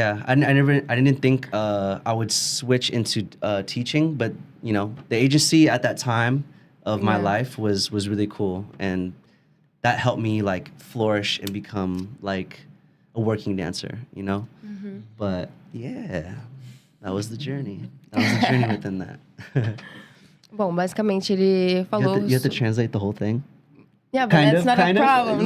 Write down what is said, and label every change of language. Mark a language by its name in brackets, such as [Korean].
[English] I didn't think I would switch into teaching, but, you know, the agency at that time of my life was really cool, and that helped me, like, flourish and become, like, a working dancer, you know? But yeah, that was the journey. That was the journey within that. [Portuguese] Bom, basicamente ele falou... [English] You have to translate the whole thing? Yeah, but that's not a problem.